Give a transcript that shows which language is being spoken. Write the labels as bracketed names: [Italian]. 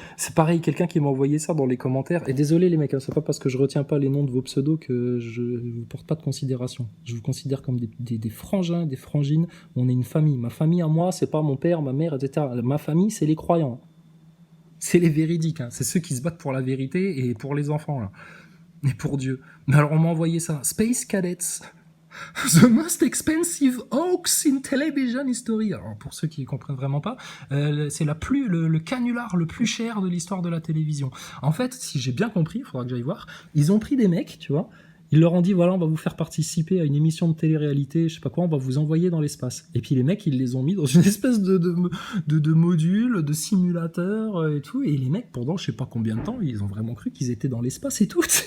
[French] C'est pareil, quelqu'un qui m'a envoyé ça dans les commentaires. Et désolé les mecs, c'est pas parce que je retiens pas les noms de vos pseudos que je vous porte pas de considération. Je vous considère comme des frangins, des frangines. On est une famille. Ma famille à moi, c'est pas mon père, ma mère, etc. Ma famille, c'est les croyants. C'est les véridiques. Hein. C'est ceux qui se battent pour la vérité et pour les enfants. Là. Et pour Dieu. Mais alors on m'a envoyé ça. [English] Space Cadets. The most expensive hoax in television history. [French] Alors pour ceux qui comprennent vraiment pas, c'est le canular le plus cher de l'histoire de la télévision. En fait, si j'ai bien compris, il faudra que j'aille voir, ils ont pris des mecs, tu vois, ils leur ont dit voilà, on va vous faire participer à une émission de télé-réalité, je sais pas quoi, on va vous envoyer dans l'espace. Et puis les mecs, ils les ont mis dans une espèce de module, de simulateur et tout, et les mecs, pendant je sais pas combien de temps, ils ont vraiment cru qu'ils étaient dans l'espace et tout.